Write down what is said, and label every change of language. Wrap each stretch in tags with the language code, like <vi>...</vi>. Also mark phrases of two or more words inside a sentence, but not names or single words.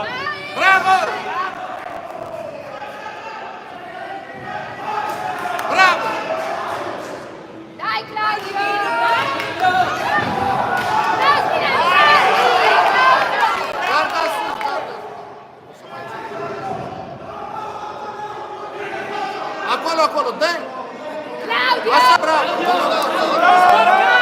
<it>Bravo! Bravo! Dai Claudio! Guarda sus, guarda!</it> <ro>Acolo, acolo, dai! Claudio! Așa, bravo!</ro>